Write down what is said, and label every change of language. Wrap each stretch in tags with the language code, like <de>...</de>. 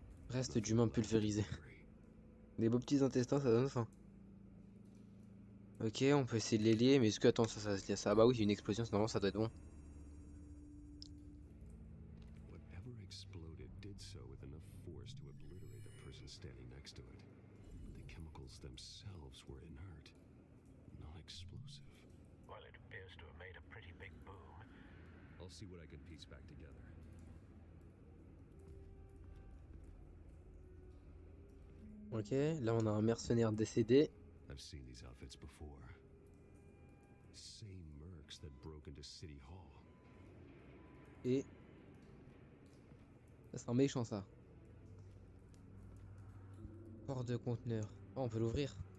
<fr>Reste d'humains pulvérisés. Des beaux petits intestins, ça donne faim. Ok, on peut essayer de les lier, mais est-ce que, attends, ça se lie à ça? Ah bah oui, une explosion, normalement ça doit être bon.</fr> <en>Whatever exploded did so with enough force to obliterate the person standing next to it. But the chemicals themselves were inert, non-explosive. Well, it appears to have made a pretty big boom. I'll I'll see what I can piece back together.</en> <fr>Ok, là on a un mercenaire décédé.</fr> <en>I've seen these outfits before. Same mercs that broke into City Hall.</en> <fr>Et... ça c'est un méchant ça. Port de conteneur. Oh, on peut l'ouvrir.</fr>